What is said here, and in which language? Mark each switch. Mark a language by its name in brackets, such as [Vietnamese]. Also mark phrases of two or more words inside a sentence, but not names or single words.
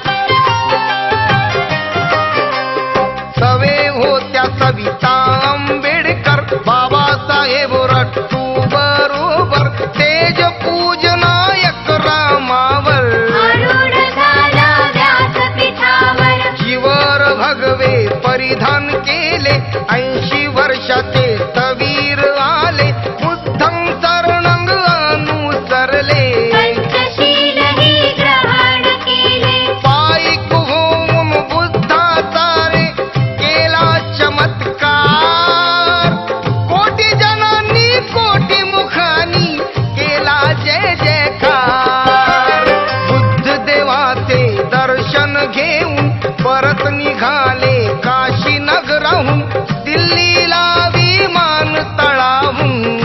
[Marathi] सवे होत्या सविता आंबेडकर, बाबासाहेब रट्टू बरोबर, तेज पूजनायक रामावर. आरूढ झाला व्यासपीठावर. जीवर भगवे परिधान केले, 80 वर्षाचे स्थवीर आले, [Pali] बुद्धं शरणं [Marathi] अनुसरले. पंचशीलही ग्रहण केले. पायिक होऊन बुद्धाचा रे केला चमत्कार, कोटी जनांनी कोटी मुखांनी केला जय जयकार. बुद्ध देवाचे दर्शन घेऊन परत निघाले काशी नगराहून, दिल्लीला विमान तळावून.